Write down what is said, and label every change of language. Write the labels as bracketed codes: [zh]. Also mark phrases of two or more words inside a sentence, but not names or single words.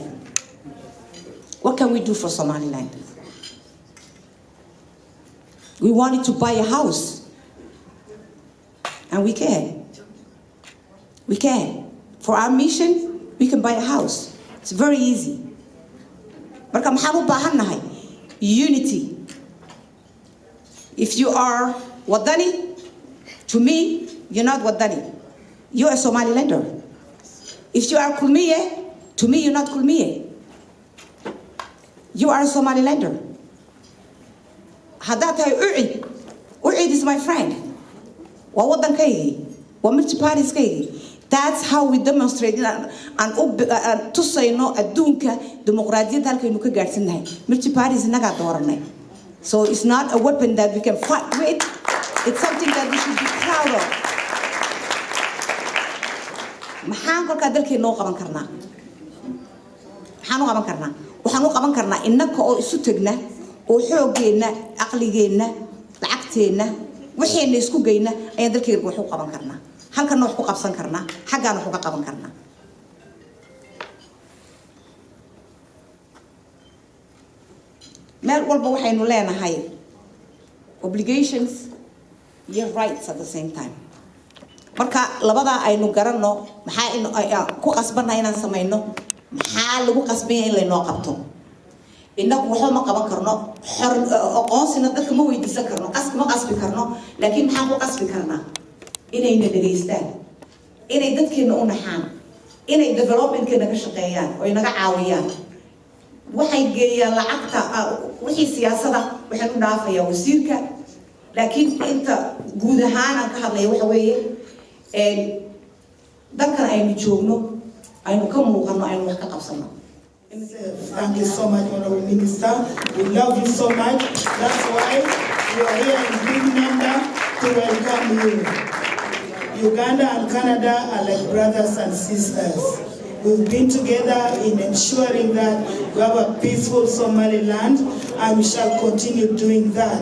[en] What can we do for Somaliland? We wanted to buy a house. And we can. We can. For our mission, we can buy a house. It's very easy. [so] Marka maxaan u baahannahay? [en] Unity. If you are Wadani, to me, you're not Wadani. You're a Somalilander. If you are Kulmiye, to me, you're not Kulmiye. You are a Somalilander. [so] Haddaad tahay Ucid. [en] Ucid is my friend. [so] Waa waddankaygi, waa multi-partieskaygi. [en] That's how we demonstrate [so] aan tusayno adduunka dimuqraadiyadda halkaynu ka gaadhsanahay. Multi-parties inagaa dooranay. [en] So it's not a weapon that we can fight with. It's something that we should be proud of. [so] Maxaan kolkaa dalkeennoo qaban karnaa? Maxaan u qaban karnaa? Waxaan u qaban karnaa innaka oo isu tegna, oo xoogeenna, aqligeenna, lacagteenna, waxayna isku geyna ayaan dalkeena wax u qaban karnaa. Halkan wax ku qabsan karnaa, xaggaan wax uga qaban karnaa. Meel walba waxaynu leenahay obligations iyo [en] rights at the same time. [so] Marka labadaa aynu garanno, maxaa ku qasbannahay inaan samayno, maxaa lagu qasbaya in laynoo qabto. Innagu waxba ma qaban karno, aqoonsina dadka ma weydiisan karno, ma qasbi karno, laakiin maxaan ku qasbi karnaa? Inayna dhageystaan, inay dadkeena u naxaan, inay developmentkeena ka shaqeeyaan oo inaga caawiyaan. Waxay geeyaan lacagta, wixii siyaasada waxaan u dhaafayaa wasiirka, laakiin inta guud ahaan aan ka hadlaya waxa weeye dalkan aynu joogno, aynu ka muuqanno, aynu wax ka qabsanno. [en] Thank you so much, Honorable Minister. We love you so much. That's why you are here in big number to welcome you. Uganda and Canada are like brothers and sisters. We've been together in ensuring that we have a peaceful Somaliland, and we shall continue doing that.